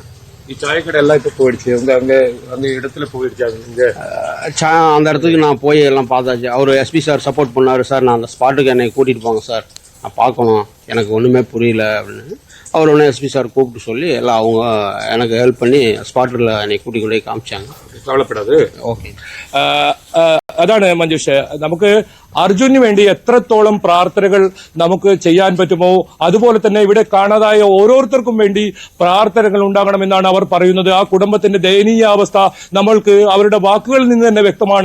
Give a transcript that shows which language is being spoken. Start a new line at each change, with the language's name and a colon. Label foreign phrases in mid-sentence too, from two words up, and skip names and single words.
Tamil: சாயக்கடை எல்லாம் இப்போ போயிடுச்சு, அந்த இடத்துல போயிடுச்சு. அந்த இடத்துக்கு நான் போய் எல்லாம் பார்த்தாச்சு. அவர் எஸ்பி சார் சப்போர்ட் பண்ணாரு. சார் நான் அந்த ஸ்பாட்டுக்கு என்னை கூட்டிகிட்டு போங்க சார், நான் பார்க்கணும், எனக்கு ஒன்றுமே புரியல அப்படின்னு. அவர் ஒன்று எஸ்பி சார் கூப்பிட்டு சொல்லி எல்லாம் அவங்க எனக்கு ஹெல்ப் பண்ணி ஸ்பாட்டில் என்னை கூட்டி கொண்டே காமிச்சாங்க. കവലപ്പെടാതെ.
Malayalam: ഓക്കെ. അതാണ് മഞ്ജുഷ്, നമുക്ക് അർജുനു വേണ്ടി എത്രത്തോളം പ്രാർത്ഥനകൾ നമുക്ക് ചെയ്യാൻ പറ്റുമോ അതുപോലെ തന്നെ ഇവിടെ കാണാതായ ഓരോരുത്തർക്കും വേണ്ടി പ്രാർത്ഥനകൾ ഉണ്ടാകണമെന്നാണ് അവർ പറയുന്നത്. ആ കുടുംബത്തിന്റെ ദയനീയാവസ്ഥ നമ്മൾക്ക് അവരുടെ വാക്കുകളിൽ നിന്ന് തന്നെ വ്യക്തമാണ്.